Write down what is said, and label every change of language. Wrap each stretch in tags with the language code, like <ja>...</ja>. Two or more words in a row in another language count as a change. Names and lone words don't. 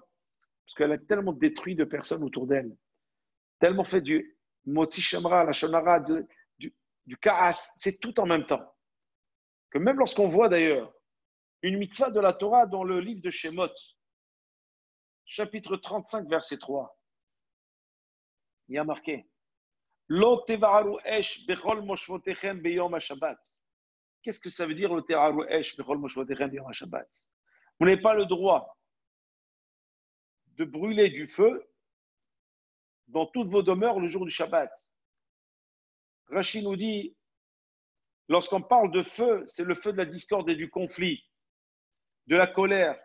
<fr>Parce qu'elle a tellement détruit de personnes autour d'elle, tellement fait du</fr> <he>מוציא שם רע,</he> <fr>la Shonara, du Kaas, c'est tout en même temps. Que même lorsqu'on voit d'ailleurs une mitzvah de la Torah dans le livre de Shemot, chapitre 35, verset 3, il y a marqué</fr> <he>לא תבערו אש בכל מושבותיכם ביום השבת.</he> <fr>Qu'est-ce que ça veut dire,</fr> <he>לא תבערו אש בכל מושבותיכם ביום השבת?</he> <fr>Vous n'avez pas le droit de brûler du feu dans toutes vos demeures le jour du Shabbat. Rashi nous dit, lorsqu'on parle de feu, c'est le feu de la discorde et du conflit, de la colère.</fr>